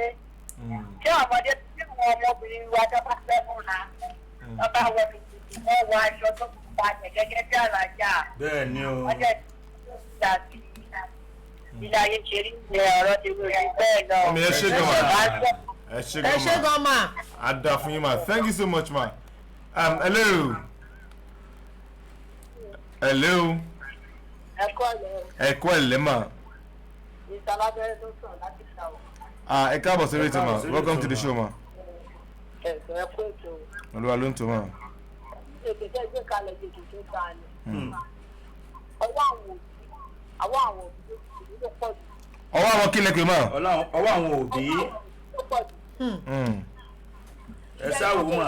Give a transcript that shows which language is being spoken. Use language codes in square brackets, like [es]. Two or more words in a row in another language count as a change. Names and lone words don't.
[yo] Ṣé ọmọdé tí àwọn ọmọbìnrin wa tó bá fẹ́ mú na? Wọ́n bá wọ tuntun wọ́n wọ aṣọ tó kù palẹ̀ gẹ́gẹ́ bí àlàjá. Bẹ́ẹ̀ ni o. Wọ́n jẹ́ ìdàbí ilé ayé ṣe rí ìyẹn ọ̀rọ̀ ti wí bẹ́ẹ̀ lọ. Ọmọ yẹn ṣe gan ma. Ẹ ṣe Ẹ ṣé gan ma. A dá fún yín ma. [en] Thank you so much [yo] ma. Hello. Hello. Ẹ kú ẹ̀lẹ́ ma. Ìsàlábẹ́rẹ́ tó sàn láti ṣàwọ̀. Ẹ káàbọ̀ sórí ìtò ma. [en] Welcome to the show [yo] ma. Ẹ̀sùn ẹ̀kú ètò. Olúwa ló ń tó ma. Ètò tẹ́ gbé kalẹ̀ ètò tó ta ni. Ọwọ́ àwọn òbí ló pọ̀ jù. Ọwọ́ àwọn kílẹ̀ pé ma. Ọwọ́ àwọn òbí. Ló pọ̀ jù. Ẹ sáwò mà.